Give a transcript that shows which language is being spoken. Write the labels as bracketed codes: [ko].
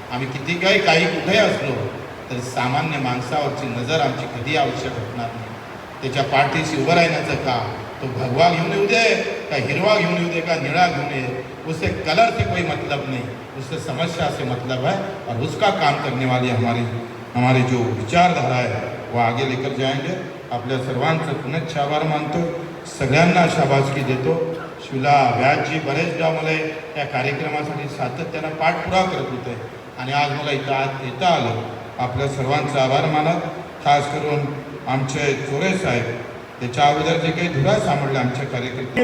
[mr] आम्ही किती काही कुठेही असलो तरी सामान्य माणसावरची नजर आमची कधी आवश्यक असणार नाही. त्याच्या पाठीशी उभं राहण्याचं काम, तो भगवा घेऊन येऊ दे का हिरवा घेऊन येऊ दे का निळा घेऊन ये, [hi] उससे कलर से कोई मतलब नहीं, उससे समस्या से मतलब है. और उसका काम करने वाली हमारी जो विचारधारा है वो आगे लेकर जाएंगे. [mr] आपल्या सर्वांचं पुनश्च आभार मानतो, सगळ्यांना शाबासकी देतो. शिवला व्यासजी बरेचदा मला या कार्यक्रमासाठी सातत्यानं पाठपुरावा करत होते आणि आज मला इथं आज येता आलं. आपल्या सर्वांचा आभार मानत, खास करून आमचे चोरे साहेब, त्याच्या अगोदर जे काही धुरा सांभाळले आमच्या कार्यकर्ते,